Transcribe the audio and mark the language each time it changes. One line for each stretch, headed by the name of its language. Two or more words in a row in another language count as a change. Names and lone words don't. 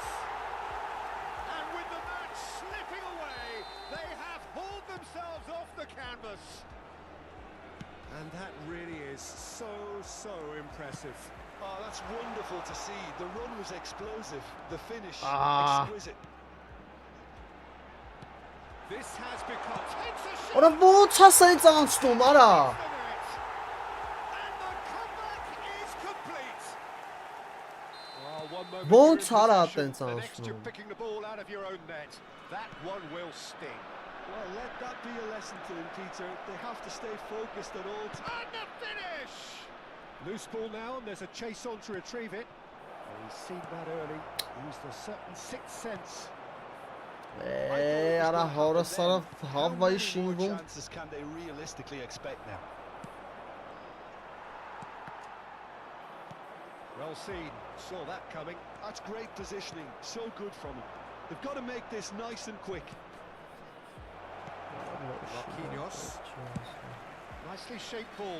English: And with the match slipping away, they have hauled themselves off the canvas. And that really is so impressive. Oh, that's wonderful to see. The run was explosive. The finish, exquisite. This has become... Takes a shot.
Armenian: Ora ո՞նց ասայց անցնում, արա։ Ո՞նց արա տենց անցնում։
English: Picking the ball out of your own net. That one will sting. Well, let that be a lesson to them, Peter. They have to stay focused at all times. And the finish! Loose ball now, and there's a chase on to retrieve it. Well, he's seen that early. Used a certain sixth sense.
Armenian: Արա հորսարը հավայի շինվում։
English: Chances can they realistically expect now? Well seen. Saw that coming. That's great positioning. So good from him. They've got to make this nice and quick. Marquinhos. Nicely shaped ball.